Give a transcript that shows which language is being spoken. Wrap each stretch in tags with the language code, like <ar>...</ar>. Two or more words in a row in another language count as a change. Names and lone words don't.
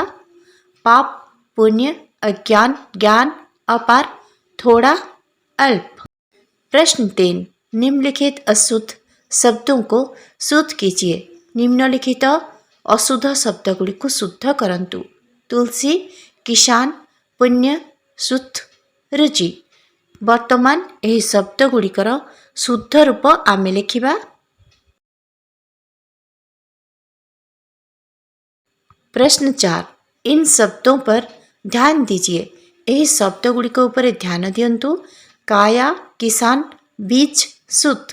<hi>पाप, पुण्य, अज्ञान, ज्ञान, अपार, थोड़ा, अल्प। प्रश्न 3, निम्नलिखित अशुद्ध शब्दों को शुद्ध कीजिए।</hi> <or>ନିମ୍ନଲିଖିତ ଅଶୁଦ୍ଧ ଶବ୍ଦ ଗୁଡ଼ିକ ଶୁଦ୍ଧ କରନ୍ତୁ।</or> <hi>तुलसी, किसान, पुण्य, शुद्ध, रुचि।</hi> <or>ବର୍ତ୍ତମାନ ଏହି ଶବ୍ଦ ଗୁଡ଼ିକର ଶୁଦ୍ଧ ରୂପ ଆମେ ଲେଖିବା।</or> <hi>प्रश्न 4, इन शब्दों पर ध्यान दीजिए।</hi> <or>ଏହି ଶବ୍ଦ ଗୁଡ଼ିକ ଉପର ଧ୍ୟାନ ଦିଅନ୍ତୁ।</or> <hi>काया, किसान, बीज, सुत।</hi>